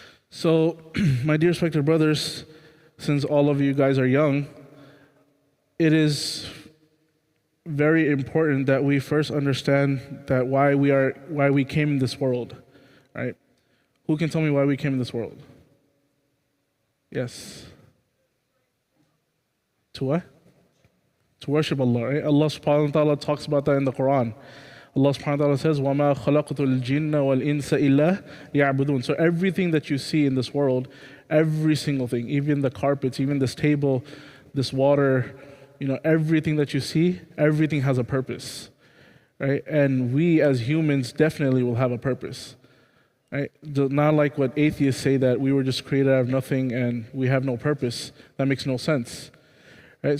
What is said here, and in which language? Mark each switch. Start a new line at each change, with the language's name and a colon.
English: So, my dear respected brothers, since all of you guys are young, it is very important that we first understand that why we came in this world, right? Who can tell me why we came in this world? Yes. To what? To worship Allah, right? Allah subhanahu wa ta'ala talks about that in the Quran.
Arabic: Allah subhanahu wa ta'ala says, وَمَا خَلَقْتُ الْجِنَّ وَالْإِنسَ إِلَّا لِيَعْبُدُونَ.
English: So everything that you see in this world, every single thing, even the carpets, even this table, this water, everything that you see, everything has a purpose, right? And we as humans definitely will have a purpose. Right? Not like what atheists say that we were just created out of nothing and we have no purpose. That makes no sense. Right?